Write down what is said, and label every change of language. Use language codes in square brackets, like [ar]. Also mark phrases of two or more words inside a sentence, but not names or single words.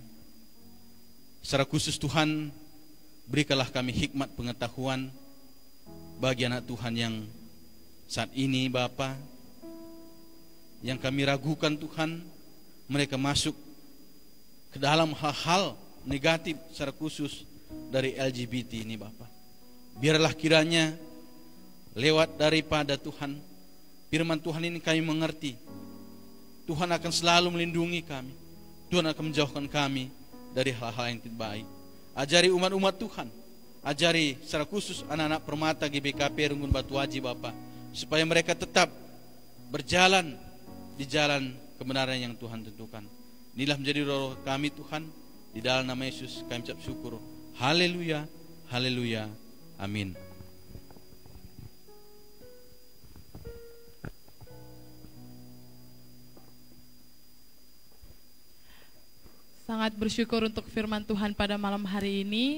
[id] Secara khusus Tuhan, berikanlah kami hikmat pengetahuan bagi anak Tuhan yang saat ini Bapa, yang kami ragukan Tuhan, mereka masuk ke dalam hal-hal negatif secara khusus dari LGBT ini Bapa. Biarlah kiranya lewat daripada Tuhan, firman Tuhan ini kami mengerti, Tuhan akan selalu melindungi kami, Tuhan akan menjauhkan kami dari hal-hal yang tidak baik. Ajari umat-umat Tuhan, ajari secara khusus anak-anak permata GBKP Runggun Batu Haji Bapa, supaya mereka tetap berjalan di jalan kebenaran yang Tuhan tentukan. Inilah menjadi roh kami Tuhan, di dalam nama Yesus kami ucap syukur. Haleluya, haleluya, amin. Sangat bersyukur untuk firman Tuhan pada malam hari ini.